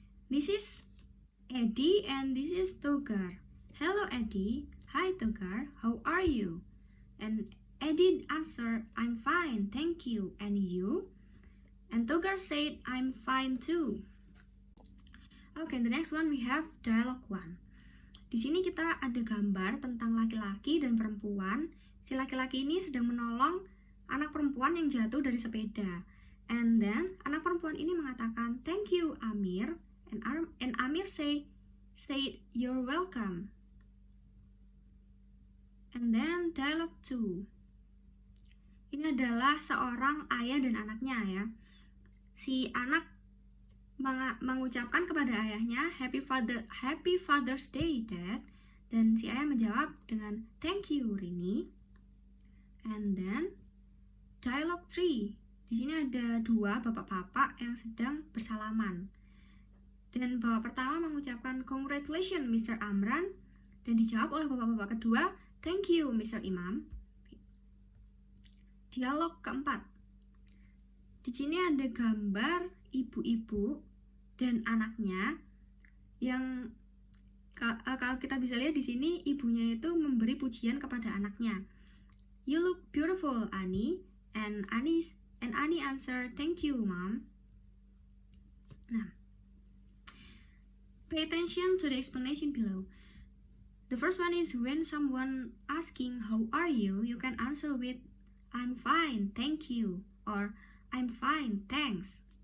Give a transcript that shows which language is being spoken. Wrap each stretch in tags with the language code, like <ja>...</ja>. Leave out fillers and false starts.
<en>This is Eddie and this is Togar. "Hello Eddie." "Hi Togar, how are you?" And Eddie answered, "I'm fine, thank you. And you?" And Togar said, "I'm fine too." Okay, the next one we have dialogue 1.</en> <id>Di sini kita ada gambar tentang laki-laki dan perempuan. Si laki-laki ini sedang menolong anak perempuan yang jatuh dari sepeda.</id> <en>And then</en> <id>anak perempuan ini mengatakan,</id> <en>"Thank you, Amir." And Amir said, "You're welcome." And then dialogue 2.</en> <id>Ini adalah seorang ayah dan anaknya ya. Si anak mengucapkan kepada ayahnya,</id> <en>Happy Father's Day, Dad."</en> <id>Dan si ayah menjawab dengan,</id> <en>"Thank you, Rini." And then dialogue 3.</en> <id>Di sini ada dua bapak-bapak yang sedang bersalaman. Dan bapak pertama mengucapkan,</id> <en>"Congratulations, Mr. Amran."</en> <id>Dan dijawab oleh bapak-bapak kedua,</id> <en>"Thank you, Mr. Imam."</en> <id>Dialog keempat. Di sini ada gambar ibu-ibu dan anaknya yang kalau kita bisa lihat di sini ibunya itu memberi pujian kepada anaknya.</id> <en>"You look beautiful, Annie." And Annie answered, "Thank you, Mom." Nah, pay attention to the explanation below. The first one is when someone asking how are you, you can answer with I'm fine, thank you, or I'm fine, thanks.</en>